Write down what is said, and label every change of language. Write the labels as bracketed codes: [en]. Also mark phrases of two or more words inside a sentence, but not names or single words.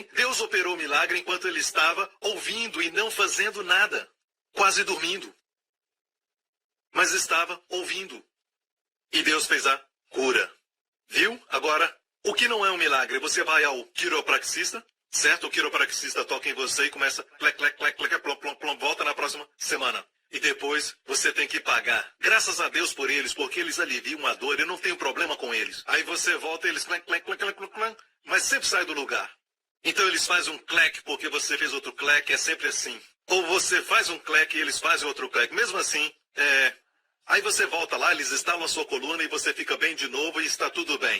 [pt] Deus operou milagre enquanto ele estava ouvindo e não fazendo nada. Quase dormindo. Mas estava ouvindo. E Deus fez a cura. Viu? Agora... O que não é um milagre? Você vai ao quiropraxista, certo? O quiropraxista toca em você e começa clec, clec, clec, clec, plom, plom, plom, volta na próxima semana. E depois você tem que pagar. Graças a Deus por eles, porque eles aliviam a dor, eu não tenho problema com eles. Aí você volta e eles clec, clec, clec, clec, clec, clec, mas sempre sai do lugar. Então eles fazem um clec porque você fez outro clec, é sempre assim. Ou você faz um cleque e eles fazem outro cleque. Mesmo assim, aí você volta lá, eles instalam a sua coluna e você fica bem de novo e está tudo bem.